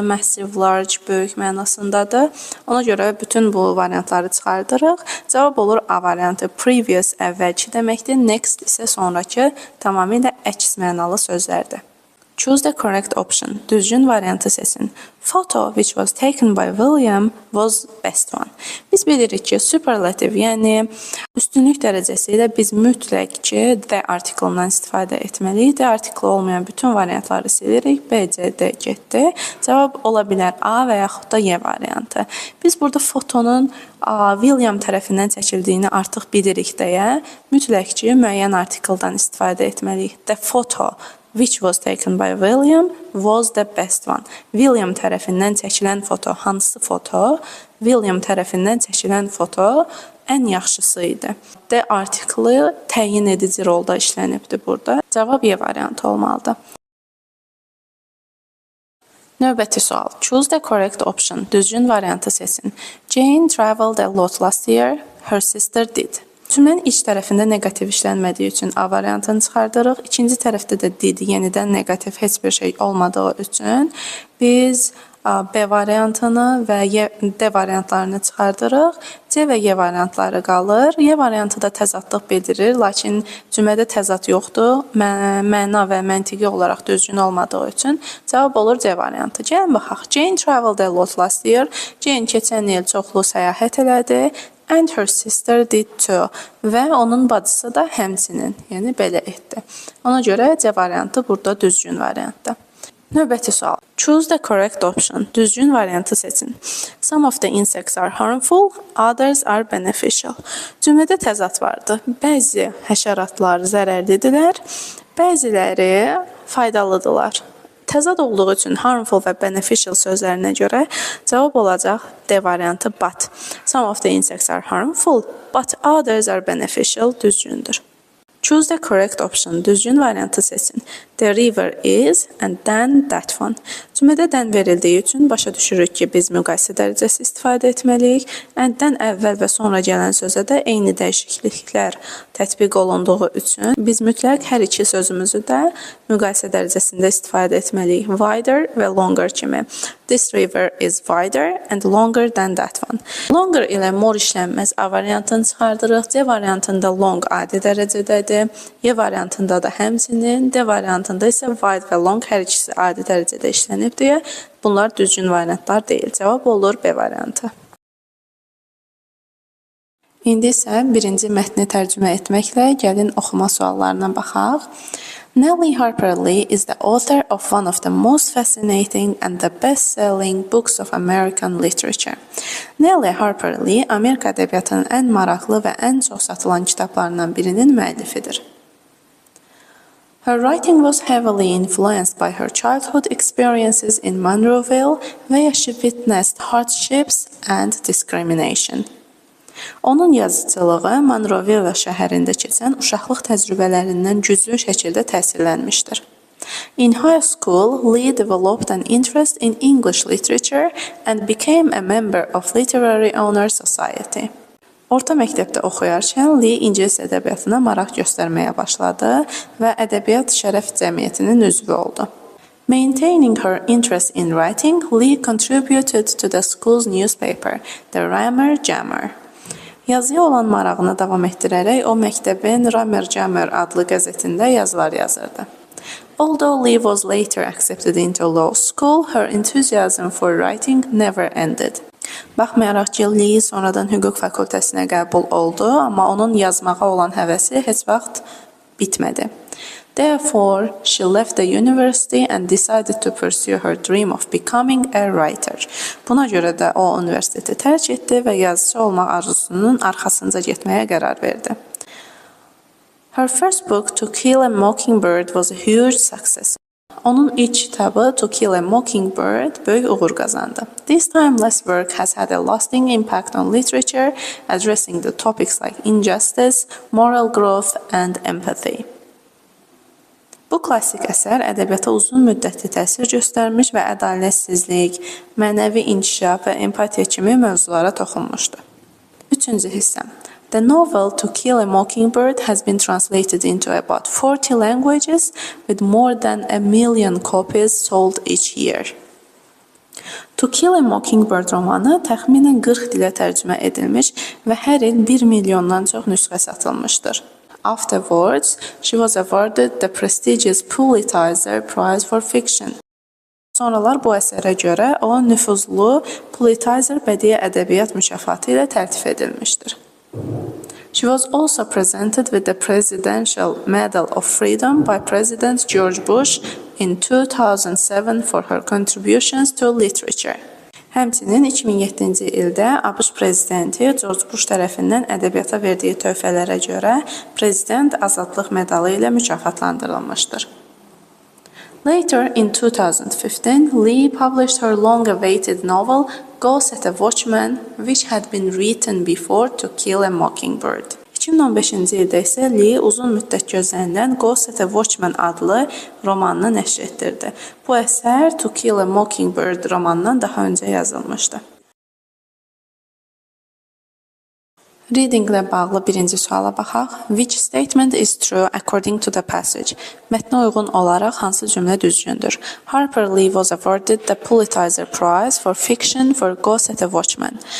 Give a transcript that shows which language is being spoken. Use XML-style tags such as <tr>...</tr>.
<az>Massive, large, böyük mənasındadır. Ona görə bütün bu variantları çıxardırıq. Cavab olur A variantı. Previous, əvvəlki deməkdir. Next isə sonraki, tamamilə əks mənalı sözlərdir.</az> <en>Choose the correct option.</en> <az>Düzgün variantı seçin.</az> <en>Photo which was taken by William was best one.</en> <az>Biz bilirik ki, superlative, yəni üstünlük dərəcəsi ilə biz mütləq ki, the article-dan istifadə etməliyik. The article olmayan bütün variantları silirik. B, C, D getdi. Cavab ola bilər A və yaxud da Y variantı. Biz burada fotonun William tərəfindən çəkildiyini artıq bilirik deyə mütləq ki, müəyyən article-dan istifadə etməliyik.</az> <en>The photo which was taken by William was the best one.</en> <az>William tərəfindən çəkilən foto hansı foto? William tərəfindən çəkilən foto ən yaxşısı idi. The article təyin edici rolda işlənibdir burada. Cavab Y variantı olmalıdır. Növbəti sual.</az> <en>Choose the correct option.</en> <az>Düzgün variantı seçin.</az> <en>Jane traveled a lot last year. Her sister did.</en> <az>Cümlənin iç tərəfində negativ işlənmədiyi üçün A variantını çıxardırıq. İkinci tərəfdə də did, yenidən negativ heç bir şey olmadığı üçün biz B variantını və D variantlarını çıxardırıq. C və Y variantları qalır. Y variantı da təzadlıq bildirir, lakin cümlədə təzad yoxdur. Məna və məntiqi olaraq düzgün olmadığı üçün cavab olur C variantı. Gəlin baxaq.</az> <en>Jane traveled a lot last year.</en> <az>Jane keçən il çoxlu səyahət elədi.</az> <en>And her sister did too.</en> <az>Və onun bacısı da həmçinin, yəni belə etdi. Ona görə C variantı burada düzgün variantdır. Növbəti sual.</az> <en>Choose the correct option.</en> <az>Düzgün variantı seçin.</az> <en>Some of the insects are harmful, others are beneficial.</en> <az>Cümlədə təzad vardı. Bəzi həşəratlar zərərlidirlər, bəziləri faydalıdırlar. Təzad olduğu üçün harmful və beneficial sözlərinə görə cavab olacaq D variantı but.</az> <en>Some of the insects are harmful, but others are beneficial düzgündür. Choose the correct option.</en> <az>Düzgün variantı seçin.</az> <en>The river is and then that one.</en> <az>Cümlədə then verildiyi üçün başa düşürük ki, biz müqayisə dərəcəsi istifadə etməliyik. And-dən əvvəl və sonra gələn sözə də eyni dəyişikliklər tətbiq olunduğu üçün biz mütləq hər iki sözümüzü də müqayisə dərəcəsində istifadə etməliyik. Wider və longer kimi.</az> <en>This river is wider and longer than that one.</en> <az>Longer ilə more işlənməz A variantını çıxardırıq. C variantında long adi dərəcədədir. Y variantında da həmçinin. D variantında isə wide və long hər ikisi adi dərəcədə işlənib deyə bunlar düzgün variantlar deyil. Cavab olur B variantı. İndi isə birinci mətni tərcümə etməklə gəlin oxuma suallarına baxaq.</az> <en>Nellie Harper Lee is the author of one of the most fascinating and the best-selling books of American literature.</en> <az>Nellie Harper Lee Amerika ədəbiyyatının ən maraqlı və ən çox satılan kitablarından birinin müəllifidir.</az> <en>Her writing was heavily influenced by her childhood experiences in Monroeville, where she witnessed hardships and discrimination.</en> <az>Onun yazıcılığı Monroeville şəhərində keçən uşaqlıq təcrübələrindən güclü şəkildə təsirlənmişdir.</az> <en>In high school, Lee developed an interest in English literature and became a member of Literary Honor Society.</en> <az>Orta məktəbdə oxuyarkən Lee ingilis ədəbiyyatına maraq göstərməyə başladı və Ədəbiyyat Şərəf Cəmiyyətinin üzvü oldu.</az> <en>Maintaining her interest in writing, Lee contributed to the school's newspaper, The Rammer Jammer.</en> <az>Yazıya olan marağını davam etdirərək o məktəbin Rammer Jammer adlı qəzetində yazılar yazırdı.</az> <en>Although Lee was later accepted into law school, her enthusiasm for writing never ended.</en> <az>Baxmayaraq ki, Lee sonradan hüquq fakültəsinə qəbul oldu, amma onun yazmağa olan həvəsi heç vaxt bitmədi.</az> <en>Therefore, she left the university and decided to pursue her dream of becoming a writer.</en> <az>Buna görə də o universiteti tərk etdi və yazıcı olmaq arzusunun arxasınca getməyə qərar verdi.</az> <en>Her first book, To Kill a Mockingbird, was a huge success.</en> <az>Onun ilk kitabı To Kill a Mockingbird böyük uğur qazandı.</az> <en>This timeless work has had a lasting impact on literature, addressing the topics like injustice, moral growth, and empathy.</en> <az>Bu klassik əsər ədəbiyyata uzun müddətli təsir göstərmiş və ədalətsizlik, mənəvi inkişaf və empatiya kimi mövzulara toxunmuşdu. Üçüncü hissə.</az> <en>The novel To Kill a Mockingbird has been translated into about 40 languages with more than 1 million copies sold each year.</en> <az>To Kill a Mockingbird romanı təxminən 40 dilə tərcümə edilmiş və hər il 1 milyondan çox nüsxə satılmışdır.</az> <en>Afterwards, she was awarded the prestigious Pulitzer Prize for Fiction.</en> <az>Sonralar bu əsərə görə o nüfuzlu Pulitzer bədii ədəbiyyat mükafatı ilə təltif edilmişdir.</az> <en>She was also presented with the Presidential Medal of Freedom by President George Bush in 2007 for her contributions to literature.</en> <az>Həmçinin 2007-ci ildə ABŞ prezidenti George Bush tərəfindən ədəbiyyata verdiyi töhfələrə görə Prezident Azadlıq medalı ilə mükafatlandırılmışdır.</az> <en>Later in 2015, Lee published her long-awaited novel Go Set a Watchman, which had been written before To Kill a Mockingbird.</en> <az>2015-ci ildə isə Lee uzun müddət gözlənilən Go Set a Watchman adlı romanını nəşr etdirdi. Bu əsər To Kill a Mockingbird romanından daha öncə yazılmışdı. Reading ilə bağlı birinci suala baxaq.</az> <en>Which statement is true according to the passage?</en> <az>Mətnə uyğun olaraq hansı cümlə düzgündür?</az> <en>Harper Lee was awarded the Pulitzer Prize for Fiction for Go Set a Watchman.</en>